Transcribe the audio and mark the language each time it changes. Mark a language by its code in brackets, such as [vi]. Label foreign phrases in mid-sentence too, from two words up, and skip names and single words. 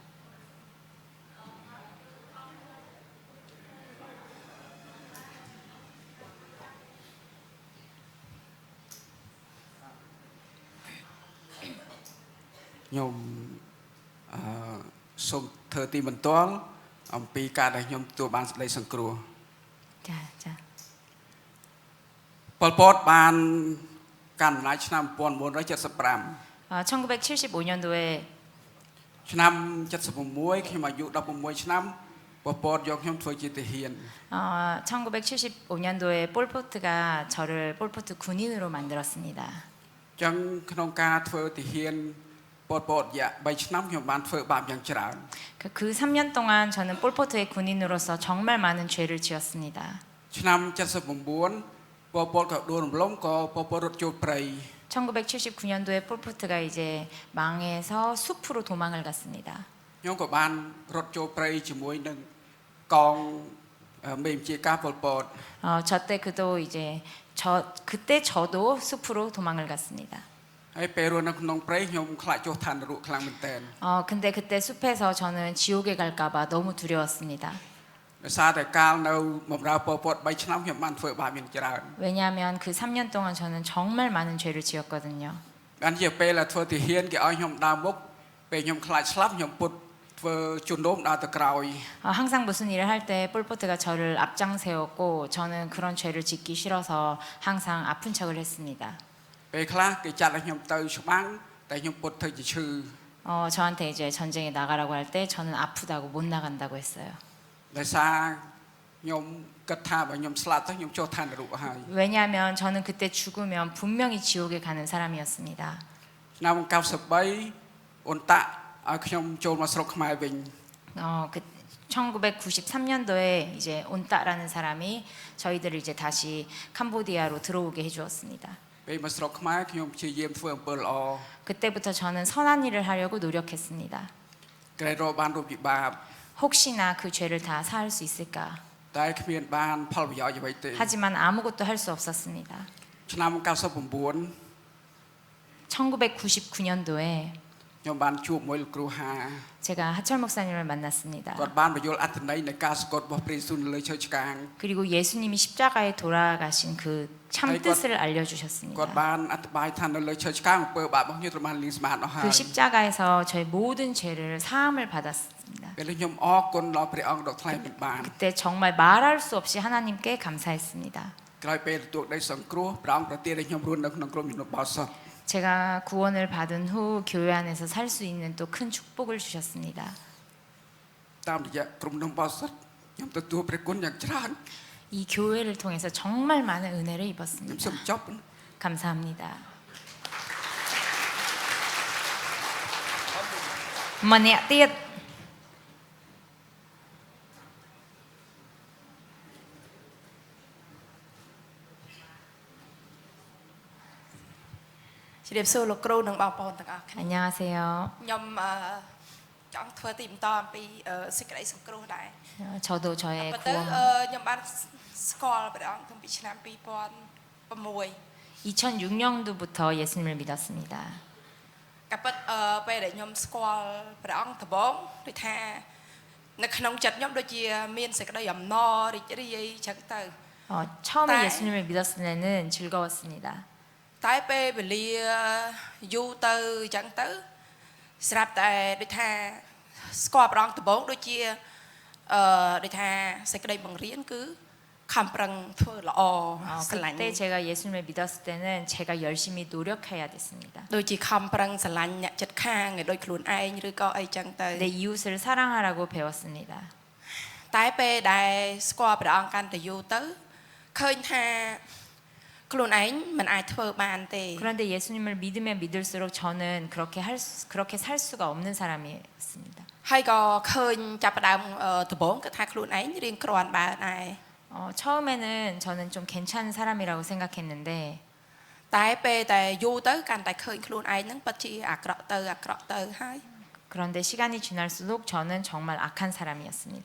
[km] ខ្ញុំសូមធ្វើទីបន្ទាល់អំពីការដែលខ្ញុំទទួលបានសេចក្តីសង្គ្រោះ ចា ប៉ុលពតបានកាន់អំណាចឆ្នាំ1975 [ko] 1975년도에 [km] ឆ្នាំ76ខ្ញុំអាយុ16ឆ្នាំប៉ុល ពត យកខ្ញុំធ្វើជាទាហាន [ko] 1975년도에 폴포트가 저를 폴포트 군인으로 만들었습니다. [km] ចឹងក្នុងការធ្វើទាហាន ប៉ុល ពត រយៈ 3 ឆ្នាំខ្ញុំបានធ្វើបាបយ៉ាងច្រើន [ko] 그 3년 동안 저는 폴포트의 군인으로서 정말 많은 죄를 지었습니다. [km] ឆ្នាំ 79 ប៉ុល ពត ក៏ដួលរំលំក៏ប៉ុល ពត រត់ចូលព្រៃ [ko] 1979년도에 폴포트가 이제 망해서 숲으로 도망을 갔습니다. [km] ខ្ញុំក៏បានរត់ចូលព្រៃជាមួយនឹងកងមេបញ្ជាការប៉ុល ពត [ko] 저때 그때 저도 숲으로 도망을 갔습니다. [km] ហើយពេលរស់នៅក្នុងព្រៃខ្ញុំខ្លាចចុះឋាននរកខ្លាំងមែនទែន [ko] 근데 그때 숲에서 저는 지옥에 갈까봐 너무 두려웠습니다. [km] ដោយសារតែកាលនៅបម្រើប៉ុល ពត 3 ឆ្នាំខ្ញុំបានធ្វើបាបយ៉ាងច្រើន [ko] 왜냐하면 그 3년 동안 저는 정말 많은 죄를 지었거든요. [km] បានជាពេលធ្វើទាហានគេឲ្យខ្ញុំដើរមុខពេលខ្ញុំខ្លាចស្លាប់ខ្ញុំពុតធ្វើជំនុំដើរទៅក្រោយ [ko] 항상 무슨 일을 할 때 폴포트가 저를 앞장 세웠고 저는 그런 죄를 짓기 싫어서 항상 아픈 척을 했습니다. [km] ពេលខ្លះគេចាត់ឲ្យខ្ញុំទៅច្បាំងតែខ្ញុំពុតធ្វើជាឈឺ [ko] 저한테 이제 전쟁에 나가라고 할 때 저는 아프다고 못 나간다고 했어요. [km] ដោយសារខ្ញុំគិតថាបើខ្ញុំស្លាប់ទៅខ្ញុំចុះឋាននរកហើយ [ko] 왜냐하면 저는 그때 죽으면 분명히 지옥에 가는 사람이었습니다. [km] ឆ្នាំ 93 អូនតាក់ឲ្យខ្ញុំចូលមកស្រុកខ្មែរវិញ [ko] 그 1993년도에 이제 온따라는 사람이 저희들을 이제 다시 캄보디아로 들어오게 해주었습니다. [km] ពេលមកស្រុកខ្មែរខ្ញុំព្យាយាមធ្វើអំពើល្អ [ko] 그때부터 저는 선한 일을 하려고 노력했습니다. [km] ក្រែងរកបានរូបវិបាក [ko] 혹시나 그 죄를 다 사할 수 있을까? [km] តែគ្មានបានផលប្រយោជន៍អ្វីទេ [ko] 하지만 아무것도 할 수 없었습니다. [km] ឆ្នាំ 99 [ko] 1999년도에 [km] ខ្ញុំបានជួបមួយលោកគ្រូហា [ko] 제가 하철 목사님을 만났습니다. [km] គាត់បានបញ្យល់អត្ថន័យនៃការសង្កត់របស់ព្រះយេស៊ូវនៅលើឈើឆ្កាង [ko] 그리고 예수님이 십자가에 돌아가신 그 참 뜻을 알려주셨습니다. [km] គាត់បានអธิបายថានៅលើឈើឆ្កាងអំពើបាបរបស់ខ្ញុំត្រូវបានលាងសម្អាតអស់ហើយ [ko] 그 십자가에서 저의 모든 죄를 사함을 받았습니다. [km] ពេលនេះខ្ញុំអរគុណដល់ព្រះអង្គដ៏ថ្លៃមិនបាន [ko] 그때 정말 말할 수 없이 하나님께 감사했습니다. [km] ក្រោយពេលទទួលដីសង្គ្រោះព្រះអង្គប្រទានឲ្យខ្ញុំរស់នៅក្នុងក្រុមជំនុំបោសុត [ko] 제가 구원을 받은 후 교회 안에서 살 수 있는 또 큰 축복을 주셨습니다. [km] តាមរយៈក្រុមជំនុំបោសុតខ្ញុំទទួលព្រះគុណយ៉ាងច្រើន [ko] 이 교회를 통해서 정말 많은 은혜를 [km] ខ្ញុំ [ko] 입었습니다. [km] សូមចប់ [ko] 감사합니다. [km] ម្នាក់ទៀត ជំរាបសួរលោកគ្រូនិងបងប្អូនទាំងអស់គ្នា [ko] 안녕하세요. [km] ខ្ញុំចង់ធ្វើទីបន្តអំពីសេចក្តីសង្គ្រោះដែរ [ko] 저도 저의 [km] ប៉ុន្តែ [ko] 구원 [km] ខ្ញុំបានស្គាល់ព្រះអង្គតាំងពីឆ្នាំ 2006 [ko] 2006년도부터 예수님을 믿었습니다. [km] ក៏ប៉ុន្តែពេលដែលខ្ញុំស្គាល់ព្រះអង្គដំបូងដូចថានៅក្នុងចិត្តខ្ញុំដូចជាមានសេចក្តីអំណររីករាយចឹងទៅ [ko] 처음에 네. 예수님을 믿었을 때는 즐거웠습니다. [km] តែពេលវេលាយូរទៅចឹងទៅស្រាប់តែដូចថាស្គាល់ព្រះអង្គដំបូងដូចជាដូចថាសេចក្តីបង្រៀនគឺខំប្រឹងធ្វើល្អស្រឡាញ់ [ko] 그때 제가 예수님을 믿었을 때는 제가 열심히 노력해야 됐습니다. [km] ដូចជាខំប្រឹងស្រឡាញ់អ្នកចិត្តខាងឲ្យដូចខ្លួនឯងឬក៏អីចឹងទៅ [ko] 내 이웃을 사랑하라고 배웠습니다. [km] តែពេលដែលស្គាល់ព្រះអង្គកាន់តែយូរទៅឃើញថាខ្លួនឯងមិនអាចធ្វើបានទេ [ko] 그런데 예수님을 믿으면 믿을수록 저는 그렇게 살 수가 없는 사람이었습니다. [km] ហើយក៏ឃើញចាប់ផ្ដើមដំបូងគឺថាខ្លួនឯងរៀងគ្រាន់បើដែរ [ko] 처음에는 저는 좀 괜찮은 사람이라고 생각했는데 [km] តែពេលតែយូរទៅកាន់តែឃើញខ្លួនឯងហ្នឹងពិតជាអាក្រក់ទៅហើយ [ko] 그런데 시간이 지날수록 저는 정말 악한 사람이었습니다.